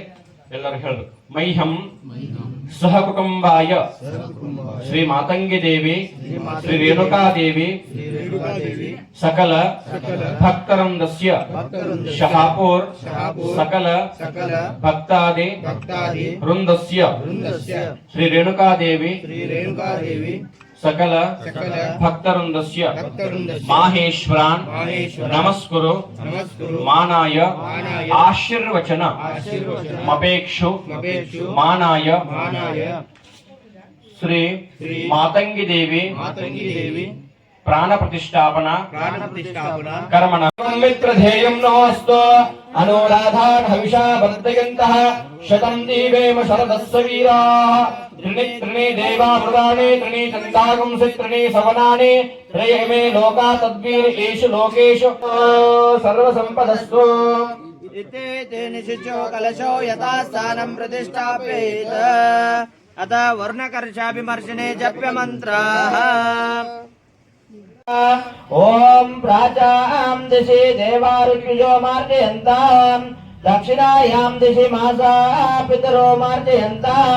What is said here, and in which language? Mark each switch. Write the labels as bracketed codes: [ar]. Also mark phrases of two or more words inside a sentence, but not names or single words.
[kn] ಎಲ್ಲರೂ ಹೇಳ್ಬೇಕು. [sa] ಮೈಹಂ ಸಹ ಕುಟುಂಬಾಯ ಶ್ರೀ ಮಾತಂಗಿ ದೇವಿ ಶ್ರೀ ರೇಣುಕಾ ದೇವಿ ಸಕಲ ಭಕ್ತವೃಂದಸ್ಯ ಶಹಾಪುರ್ ಸಕಲ ಭಕ್ತಾದಿ ವೃಂದಸ್ಯ ಶ್ರೀ ರೇಣುಕಾ ದೇವಿ ಸಕಲ ಭಕ್ತವೃಂದಸ್ಯ ಮಾಹೇಶ್ವರಾನ್ ನಮಸ್ಕುರು ಮಾನಾಯ ಆಶೀರ್ವಚನ ಮಪೇಕ್ಷು ಮಾನಾಯ ಶ್ರೀ ಮಾತಂಗಿ ದೇವಿ ಪ್ರಾಣ ಪ್ರತಿಷ್ಠಾಪನಾ ಕರ್ಮಣ ಮಿತ್ರ ಧ್ಯೇಯಂ ನಮಸ್ತು ಅನುರಾಧಾನ್ ಹವಿಷಾ ವರ್ಧಯಂತಃ ಶತಂ ದೀವೇಮ ಶರದಸ್ಸ ವೀರಾಃ ತ್ರಿಣಿ ದೇವಾ ಮೃದಾಣಿ ತ್ರಿಣಿ ಚಂದಾಗುಂಸಿ ತ್ರಿಣಿ ಸವನಾನಿ ತ್ರಯಮೇ ಲೋಕಾ ತದ್ವೀರ್ ಏಷು ಲೋಕೇಶು ಸರ್ವ ಸಂಪದಸ್ತು इति निशिचो कलशो यथा स्थानं प्रतिष्ठापयेत् अथ वर्णकर्षाभिमर्शने जप्य मन्त्राः ओम प्राचां दिशि देवारुषो मार्जयन्तां दक्षिणायां दिशि मासा पितरो मार्जयन्तां